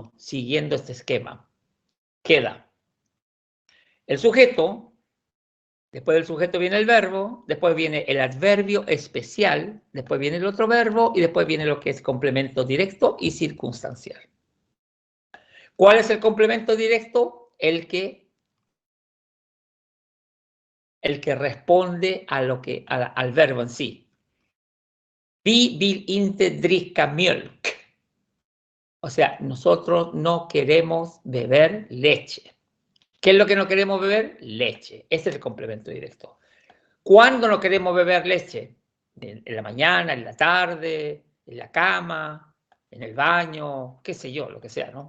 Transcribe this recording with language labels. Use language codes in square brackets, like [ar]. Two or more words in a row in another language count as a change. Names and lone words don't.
[es] Uno, siguiendo este esquema. Queda el sujeto, después del sujeto viene el verbo, después viene el adverbio especial, después viene el otro verbo y después viene lo que es complemento directo y circunstancial. ¿Cuál es el complemento directo? El que responde a al verbo en sí. [sv] Vi vill inte dricka mjölk. [es] O sea, nosotros no queremos beber leche. ¿Qué es lo que no queremos beber? Leche. Ese es el complemento directo. ¿Cuándo no queremos beber leche? En la mañana, en la tarde, en la cama, en el baño, qué sé yo, lo que sea, ¿no?